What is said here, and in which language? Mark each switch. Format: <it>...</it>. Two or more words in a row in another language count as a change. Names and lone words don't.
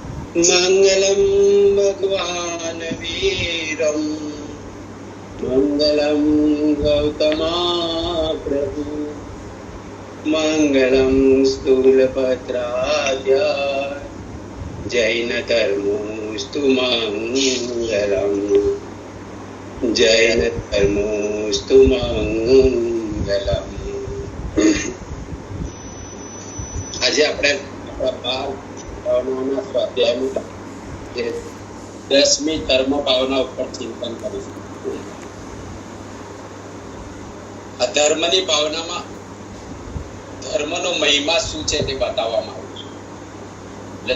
<sa>मंगलम भगवान वीरम मंगलम गौतमा प्रभु मंगलम स्थूलपत्राद्य जैन धर्मोस्तु मंगलम जैन धर्मोस्तु मंगलम।</sa> <gu>આજે આપણે આપણા 12 ભાવનાઓના સ્વાધ્યાયમાં જે 10મી ધર્મ ભાવના ઉપર ચિંતન કરીશું। આ ધર્મની ભાવનામાં ધર્મનો મહિમા શું છે તે બતાવવામાં આવ્યું છે।</gu>